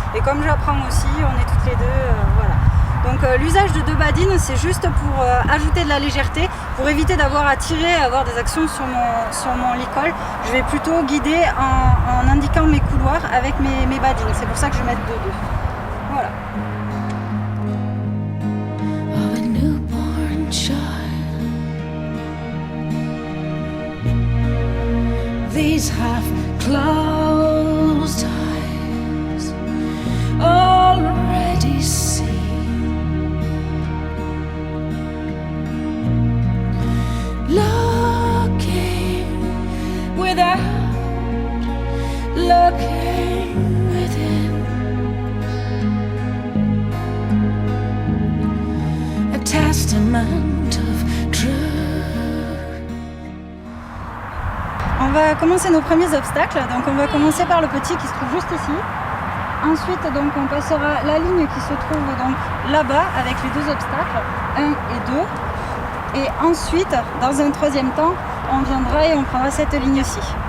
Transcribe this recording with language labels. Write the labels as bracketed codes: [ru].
[fr] Et comme j'apprends aussi, on est toutes les deux, voilà. Donc l'usage de deux badines, c'est juste pour ajouter de la légèreté, pour éviter d'avoir à tirer, à avoir des actions sur mon licol. Je vais plutôt guider en indiquant mes couloirs avec mes badines. C'est pour ça que je vais mettre deux. Voilà. [en] Of a newborn child, these half-closed eyes already see looking without looking within, a testament of truth. [fr] On va commencer nos premiers obstacles, donc on va commencer par le petit qui se trouve juste ici. Ensuite, donc, on passera la ligne qui se trouve donc là-bas avec les deux obstacles, 1 et 2. Et ensuite, dans un troisième temps, on viendra et on prendra cette ligne-ci.